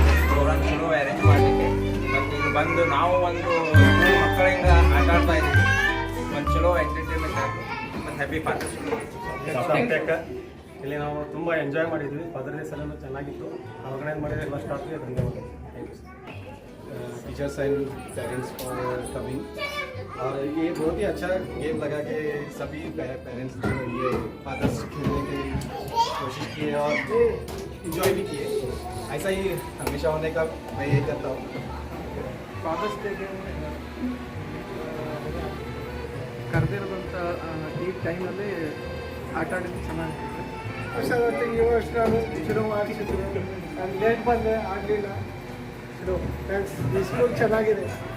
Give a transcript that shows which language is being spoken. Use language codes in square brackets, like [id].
[kn] Program ಚಲೋ arrange ಮಾಡಲಿಕ್ಕೆ ಮತ್ತು ಇಲ್ಲಿ ಬಂದು ನಾವು ಒಂದು ಮಕ್ಕಳಿಂದ ಆಟ ಆಡ್ತಾ ಇದ್ದೀವಿ. ಒಂದು ಚಲೋ ಎಂಟರ್ಟೈನ್ಮೆಂಟ್ ಆಯಿತು ಮತ್ತು [en] happy father's [kn] ಸಾರ್ಥಕ. ಇಲ್ಲಿ ನಾವು ತುಂಬ ಎಂಜಾಯ್ ಮಾಡಿದ್ವಿ. ಫಾದರ್ ಡೇ ಸಲ ಚೆನ್ನಾಗಿತ್ತು. ಆರ್ಗನೈಸ್ ಮಾಡಿದ್ರೆ ಎಲ್ಲ ಸ್ಟಾಫ್ಗೆ ಧನ್ಯವಾದ. [en] Thank you sir. Teachers and parents for coming [hi] और ये बहुत ही अच्छा गेम लगा कि सभी पेरेंट्स जो ये फादर्स खेलने की कोशिश किए और इंजॉय भी किए. ऐसा ही हमेशा होने का मैं यही करता हूँ. [kn] ಫಾದರ್ಸ್ ಡೇಗೆ ಕರೆದಿರೋದಂಥ ಈ ಟೈಮಲ್ಲಿ ಆಟ ಆಡಿದ್ದು ಚೆನ್ನಾಗಿತ್ತು. ಹುಷಾರಾಗಿ ಈ ವರ್ಷ ನಾನು ಚಲೋ ಆಡಿಸಿದ್ರು. ನಾನು ಲೇಟ್ ಬಂದೆ, ಆಗಲಿಲ್ಲ. ಚಲೋ ಥ್ಯಾಂಕ್ಸ್. ಈ ಸ್ಕೂಲ್ ಚೆನ್ನಾಗಿದೆ.